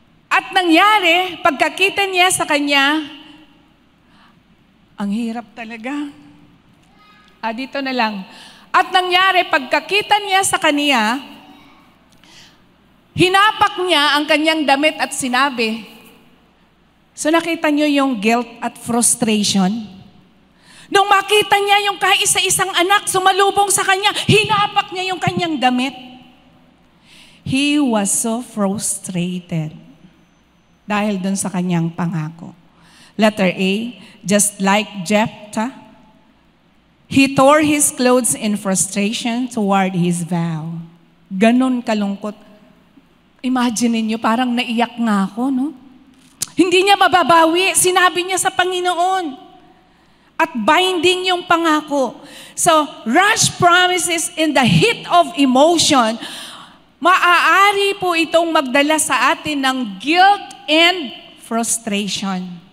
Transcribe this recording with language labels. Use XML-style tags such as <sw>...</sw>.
<tl>At nangyari, pagkakita niya sa kanya, ang hirap talaga. Dito na lang. At nangyari, pagkakita niya sa kanya, hinapak niya ang kanyang damit at sinabi. So nakita niyo yung guilt at frustration? Nung makita niya yung kaisa-isang anak sumalubong sa kanya, hinapak niya yung kanyang damit. He was so frustrated dahil dun sa kanyang pangako.</tl> <en>Letter A, just like Jephthah, he tore his clothes in frustration toward his vow.</en> <tl>Ganon kalungkot. Imagine niyo, parang naiyak nga ako, no? Hindi niya mababawi. Sinabi niya sa Panginoon. At binding yung pangako. So, rash promises in the heat of emotion, maaari po itong magdala sa atin ng guilt and frustration.</tl>